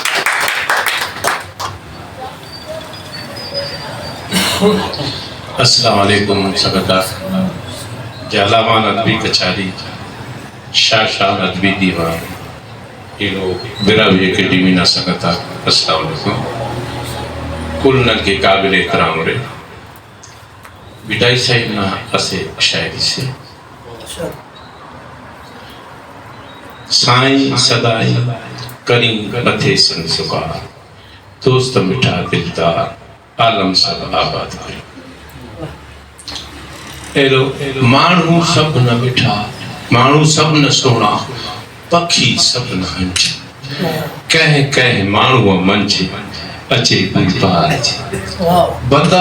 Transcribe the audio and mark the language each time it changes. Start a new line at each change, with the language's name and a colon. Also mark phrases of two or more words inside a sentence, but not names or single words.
Arabic: السلام علیکم
Brahui: سبکار جالامان ادبی کچاری شاہ ادبی دیوان ایلو براوی اکیڈمی نا سکتا
Arabic: السلام علیکم
Brahui: کل نن کے قابل احترام رہے بٹائی صاحب نا اسے شاعری سے سائیں صدائی کریم بتھے سن سکا دوست مٹھا دلدار عالم سب آباد کرے ایلو مانو سب نہ مٹھا مانو سب نہ سونا پکھی سب نہ ہنچ کہہ مانو منچ اچے کوئی پار بندہ